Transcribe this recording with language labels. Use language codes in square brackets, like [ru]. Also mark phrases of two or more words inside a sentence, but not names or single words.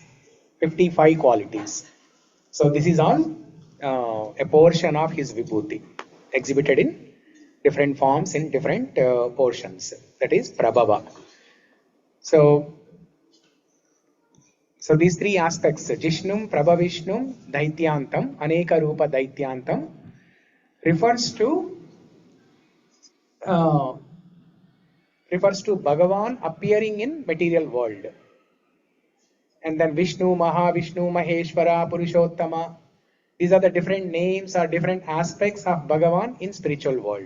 [en] 55 qualities. So this is all a portion of his Vibhuti, exhibited in different forms in different portions. That is Prabhava. So So these three aspects, [sa] jisnum, prabhavishnum, daityantam, aneka rupa daityantam, [en] refers to Bhagavan appearing in material world. And then Vishnu, Mahavishnu, Maheshwara, Purushottama. These are the different names or different aspects of Bhagavan in spiritual world.